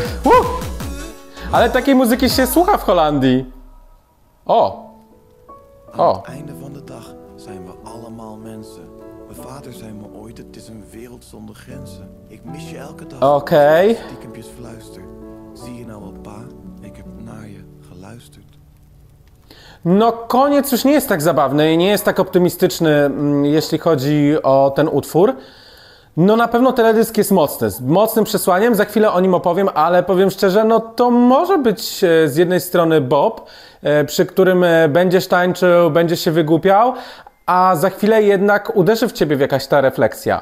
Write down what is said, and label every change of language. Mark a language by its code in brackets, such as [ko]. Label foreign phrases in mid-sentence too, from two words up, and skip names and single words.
[pl] Ale takiej muzyki się słucha w Holandii. O! [nl] Aan het einde van de dag zijn we allemaal mensen. Mijn vader zei me ooit, het is een wereld zonder grenzen. Ik mis je elke dag. Okej. Stiekempjes fluister. Zie je nou wel, pa? Ik heb naar je luistert. [pl] No koniec już nie jest tak zabawny i nie jest tak optymistyczny, jeśli chodzi o ten utwór. No na pewno teledysk jest mocny, z mocnym przesłaniem, za chwilę o nim opowiem, ale powiem szczerze, no to może być z jednej strony bop, przy którym będziesz tańczył, będziesz się wygłupiał, a za chwilę jednak uderzy w ciebie w jakaś ta refleksja.